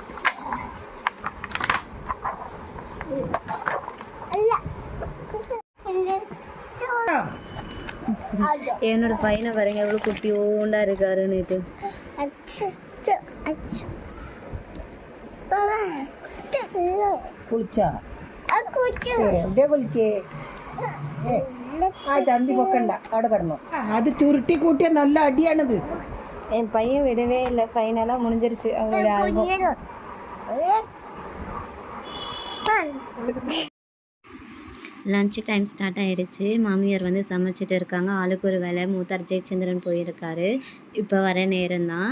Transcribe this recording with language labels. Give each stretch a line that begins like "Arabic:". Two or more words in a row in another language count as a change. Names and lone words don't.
Tamil: என்னோட பையனை பாருங்க எவ்வளோ குட்டியோண்டா இருக்காரு நேற்று.
Malayalam: குளிச்சா എവിടെ വിളിച്ചേ ആ ചന്തി പൊക്കണ്ട അവിടെ കിടന്നു അത് ചുരുട്ടി കൂട്ടിയ നല്ല അടിയാണിത്.
Tamil: என் பையன் விடவே இல்லை. ஃபைனலாக முடிஞ்சிருச்சு அவங்களோட ஆல்பம்.
English: lunch time start
Tamil: ஆயிடுச்சு. மாமியார் வந்து சமைச்சிட்டு இருக்காங்க. ஆளுக்கு ஒரு வேலை. மூத்தார் ஜெயச்சந்திரன் போயிருக்காரு. இப்போ வர நேரம் தான்.